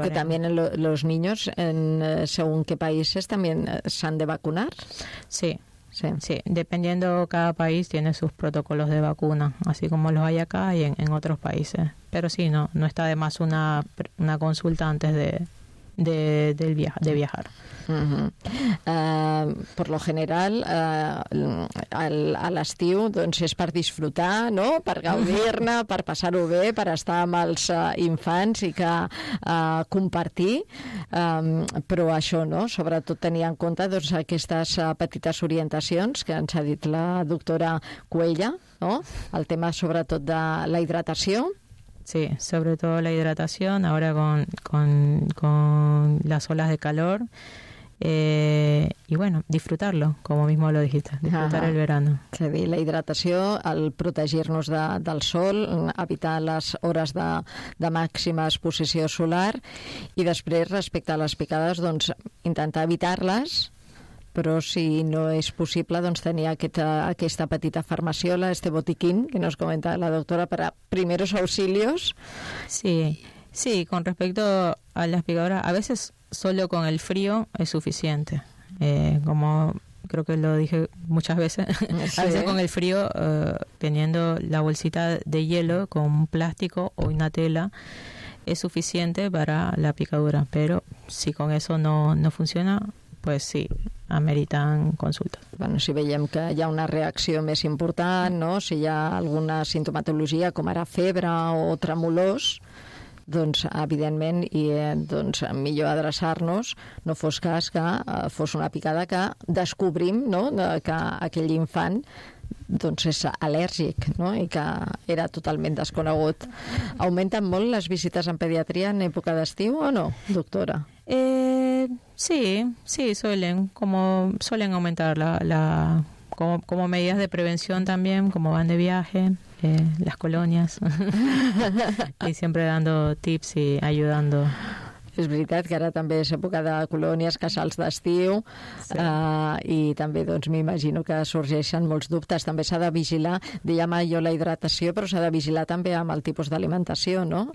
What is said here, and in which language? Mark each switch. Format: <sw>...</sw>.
<es>Porque también en los niños, en según qué países, también se han de vacunar. Sí, sí, sí. Dependiendo, cada país tiene sus protocolos de vacuna, así como los hay acá y en otros países. Pero sí, no está de más una consulta antes de viajar.</es> <ca>Per lo general, a l'estiu, doncs, és per disfrutar, no?, per gaudir-ne, per passar-ho bé, per estar amb els infants i que compartir, però això, no?, sobretot tenir en compte, doncs, aquestes petites orientacions que ens ha dit la doctora Cuella, no?, el tema sobretot de la hidratació.</ca> <es>Sí, sobre todo la hidratación, ahora con las olas de calor. Y bueno, disfrutarlo, como mismo lo dijiste, disfrutar el verano.</es> <ca>És a dir, la hidratació, el protegir-nos del sol, evitar les hores de màxima exposició solar, i després, respecte a les picades, doncs, intentar evitar-les, però si no és possible, doncs, tenir aquesta petita farmaciola,</ca> <es>este botiquín que nos comenta la doctora, per a primeros auxilios. Sí, sí, con respecto a las picadoras, a veces solo con el frío es suficiente. Como creo que lo dije muchas veces, sí. A veces con el frío, teniendo la bolsita de hielo con un plástico o una tela, es suficiente para la picadura. Pero si con eso no funciona, pues sí, ameritan consultes.</es> <ca>Bueno, si veiem que hi ha una reacció més important, no?, si hi ha alguna sintomatologia, com ara febre o tremolors, doncs, evidentment, i doncs, millor adreçar-nos, no fos cas que fos una picada que descobrim, no?, que aquell infant, doncs, és al·lèrgic, no?, i que era totalment desconegut. Augmenten molt les visites en pediatria en època d'estiu o no, doctora?</ca> <es>Sí, suelen augmentar como medidas de prevención también, como van de viaje, las colonias, y siempre dando tips y ayudando.</es> <ca>És veritat que ara també és època de colònies, casals d'estiu, sí. I també, doncs, m'imagino que sorgeixen molts dubtes. També s'ha de vigilar, dèiem jo, la hidratació, però s'ha de vigilar també amb el tipus d'alimentació, no?</ca>